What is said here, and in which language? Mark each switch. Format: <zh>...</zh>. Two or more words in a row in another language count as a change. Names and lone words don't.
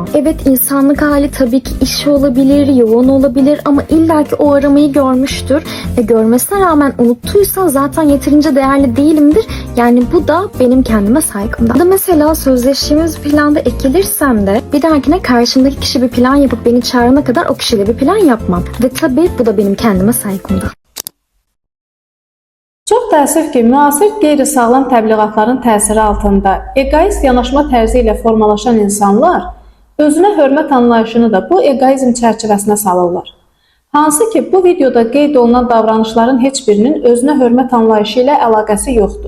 <tr>Evet, insanlık hali tabii ki işi olabilir, yoğun olabilir ama illaki o aramayı görmüştür ve görmesine rağmen unuttuysa zaten yeterince değerli değilimdir. Yani bu da benim kendime saygımdan. Ya da mesela sözleştiğimiz planda ekilirsem de bir dahakine karşımdaki kişi bir plan yapıp beni çağırana kadar o kişiyle bir plan yapmam. Ve tabii bu da benim kendime saygımdan.</tr> <az>Çox təəssüf ki, müasir qeyri-sağlam təbliğatların təsiri altında egoist yanaşma tərzi ilə formalaşan insanlar özünə hörmət anlayışını da bu egoizm çərçivəsinə salırlar. Hansı ki, bu videoda qeyd olunan davranışların heç birinin özünə hörmət anlayışı ilə əlaqəsi yoxdur.</az>